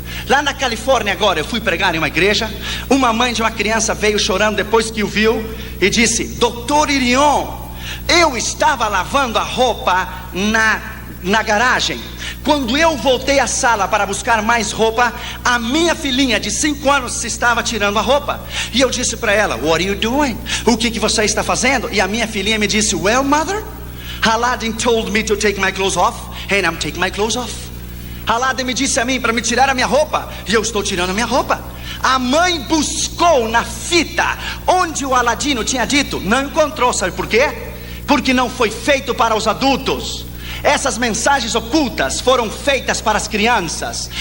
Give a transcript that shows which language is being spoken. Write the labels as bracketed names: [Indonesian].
[Portuguese] Lá na Califórnia agora, eu fui pregar em uma igreja. Uma mãe de uma criança veio chorando depois que o viu e disse: Dr. Irion, eu estava lavando a roupa na garagem. Quando eu voltei à sala para buscar mais roupa, a minha filhinha de 5 anos estava tirando a roupa. E eu disse para ela: [English] what are you doing? [Portuguese] O que você está fazendo? E a minha filhinha me disse: [English] well, mother, Aladdin told me to take my clothes off, and I'm taking my clothes off. [Portuguese] Aladdin me disse a mim para me tirar a minha roupa, e eu estou tirando a minha roupa. A mãe buscou na fita onde o Aladino tinha dito, não encontrou. Sabe por quê? Porque não foi feito para os adultos. Essas mensagens ocultas foram feitas para as crianças.